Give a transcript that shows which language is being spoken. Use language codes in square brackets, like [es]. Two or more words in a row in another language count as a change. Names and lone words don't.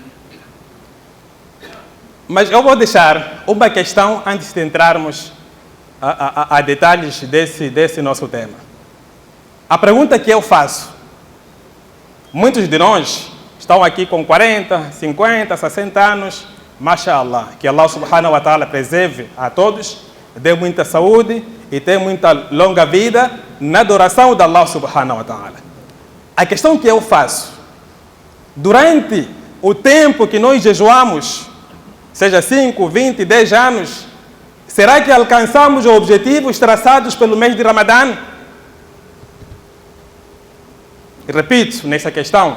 [pt] Mas eu vou deixar uma questão antes de entrarmos a detalhes desse nosso tema. A pergunta que eu faço: muitos de nós estão aqui com 40, 50, 60 anos, mashallah, que [ar] الله سبحانه وتعالى [pt] preserve a todos, dê muita saúde e tenha muita longa vida na adoração de [ar] الله سبحانه وتعالى. [pt] A questão que eu faço: durante o tempo que nós jejuamos, seja 5, 20, 10 anos, será que alcançamos os objetivos traçados pelo mês de Ramadã? Repito nessa questão.